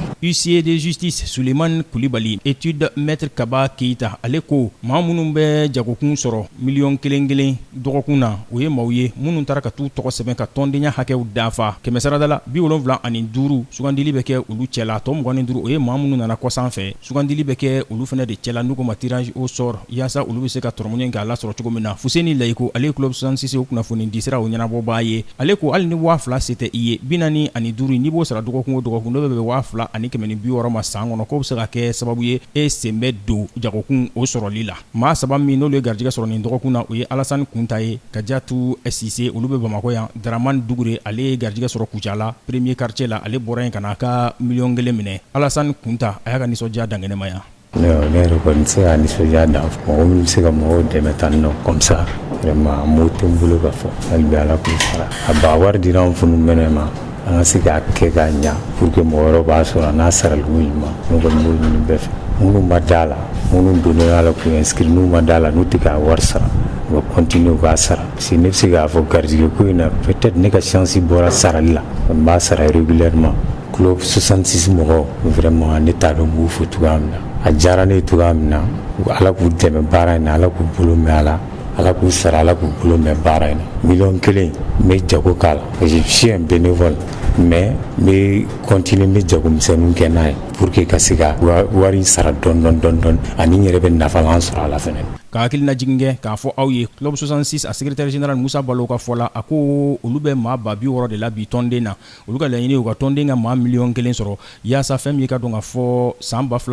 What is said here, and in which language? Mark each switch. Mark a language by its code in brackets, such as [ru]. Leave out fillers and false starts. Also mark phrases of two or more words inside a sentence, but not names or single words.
[fr] Huissier de justice [bm] Suleiman Kulibali [fr] étude maître [bm] Kaba Keita ale ko maa minnu bɛ jagokun sɔrɔ 1,000,000 dɔgɔkun na o ye maaw ye minnu taara ka t'u tɔgɔ sɛbɛn ka tɔndenya hakɛw dafa 100 la 75 sugandili bɛ kɛ olu cɛla tɔ 25 o ye maa minnu nana kɔ sanfɛ sugandili bɛ kɛ olu fana de cɛla n'u ko ma [fr] tirage au sort [bm] yaasa olu bɛ se ka tɔrɔmɔɲɛ k'a lasɔrɔ cogo min na Fuseni Layiko ale club 66 o kunnafoni di sira o ɲɛnabɔbaa ye ale ko hali ni 2000 se tɛ i ye 45 n'i b'o sara dɔgɔkun o dɔgɔkun n'o bɛ 2060 ma san kɔnɔ k'o bɛ se ka kɛ sababu ye e sen bɛ don jagokun o sɔrɔli la maa 3 min n'olu ye garijɛgɛ sɔrɔ nin dɔgɔkun na o ye Alassane Kunta ye Kadiatu Sise olu bɛ Bamakɔ yan Dramane Dugure ale ye garijɛgɛ sɔrɔ Kucala [fr] premier quartier [bm] la ale bɔra yen ka na ka 1,000,000 minɛ Alassane Kunta a y'a ka nisɔndiya dangɛnɛma yan. Ne yɛrɛ kɔni tɛ se ka nisɔndiya dan mɔgɔ minnu bɛ se ka mɔgɔw dɛmɛ tan nɔ [fr] comme ça vraiment [bm] mot tɛ n bolo ka fɔ hali bi Ala k'u sara a ba wari dira anw funu mɛnɛ ma an ka se k'a kɛ k'a ɲa pour que mɔgɔ wɛrɛw b'a sɔrɔ n'a sarali ko ɲuman ne kɔni b'o ɲini bɛɛ fɛ minnu ma d'a la minnu donnen a la k'u inscrire n'u ma d'a la n'u tɛ k'a wari sara u ka continuer u k'a sara [fr] parce que [bm] ne bɛ se k'a fɔ garijɛgɛ ko in na peut-être ne ka chance bɔra sarali la n b'a sara régulièrement club 66 mɔgɔw vraiment ne t'a dɔn n b'u fo cogoya min na a diyara ne ye cogoya min na Ala k'u dɛmɛ baara in na Ala k'u bolo mɛn a la Ala k'u sara Ala k'u bolo mɛn baara in na 1,000,000 n bɛ jago k'a la [fr] je suis un bénévole mais [bm] n bɛ continuer n bɛ jagomisɛnninw kɛ n'a ye [fr] pour que [bm] ka se ka wari sara dɔɔni ani n yɛrɛ bɛ nafa sɔrɔ a la fɛnɛ. Ka hakilina jigin kɛ k'a fɔ aw ye club 66 a [fr] secrétaire général [bm] Musa Balo ka fɔ la a ko olu bɛ maa 60 de la bi tɔnden na olu ka laɲini u ka tɔnden ka maa 1,000,000 sɔrɔ yaasa fɛn min ka dɔn ka fɔ san